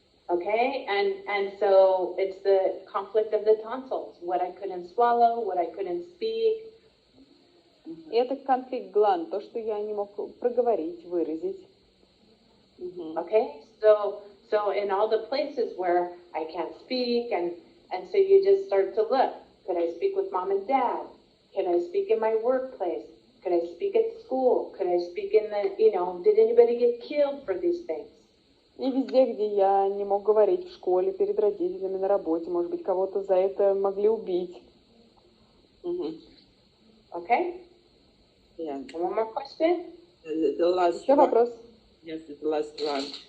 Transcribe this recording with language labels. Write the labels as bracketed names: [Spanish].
[English] Okay, and so it's the conflict of the tonsils, what I couldn't swallow, what I couldn't speak. [Russian] И это конфликт гланд, то, что я не мог проговорить, выразить. [English] Okay, so in all the places where I can't speak, and so you just start to look. Could I speak with mom and dad? Can I speak in my workplace? Could I speak at school? Could I speak in did anybody get killed for these things? [Russian] И везде, где я не мог говорить, в школе, перед родителями, на работе, может быть, кого-то за это могли убить. [English] Okay? Yeah. One more question? The last [Russian] Еще вопрос? [English] Yes, the last one.